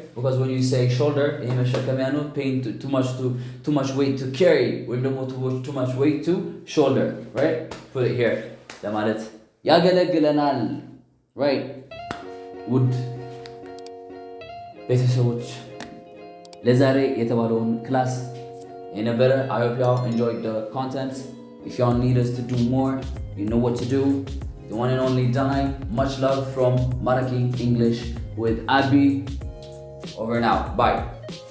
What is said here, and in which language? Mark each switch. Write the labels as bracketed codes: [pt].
[en] Because when you say shoulder, [am] ይሄ መሸከሚያ ነው. [en] Pain too much weight to carry, [am] ወይም ደግሞ [en] too much weight to shoulder, right? Put it here. [am] ለማለት ያገለግለናል, right? ውድ ቤተሰቦች ለዛሬ የተባለውን ክላስ የነበረ [en] I hope y'all enjoyed the content. If y'all need us to do more, you know what to do. The one and only Danai. Much love from Maraki English with Abby. Over and out. Bye.